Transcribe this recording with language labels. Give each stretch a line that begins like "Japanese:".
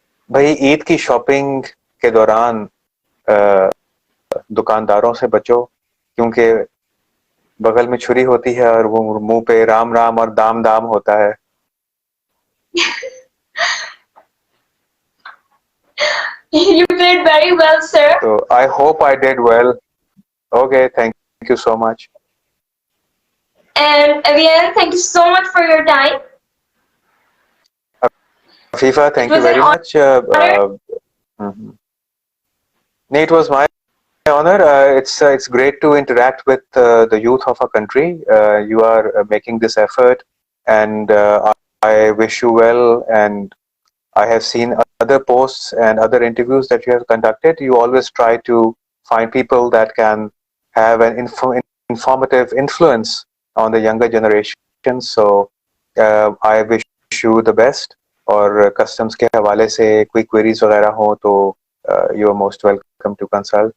Urdu: بھائی عید کی شاپنگ کے دوران دکانداروں سے بچو، کیونکہ بغل میں چھری ہوتی ہے اور وہ منہ پہ رام رام اور دام دام ہوتا ہے.
English: You played very well, sir. So I hope I did well. Okay, thank you so much. And Avian, thank you so much for your time. Afifa, thank It you was an very much. Mhm. It was my honor. It's great to interact with the youth of our country. You are making this effort, and I wish you well. And I have seen other posts and other interviews that you have conducted. You always try to find people that can have an informative influence on the younger generation. So I wish you the best.
Urdu: اور customs کے حوالے سے کوئی queries وغیرہ ہوں تو
English: you are most welcome to consult.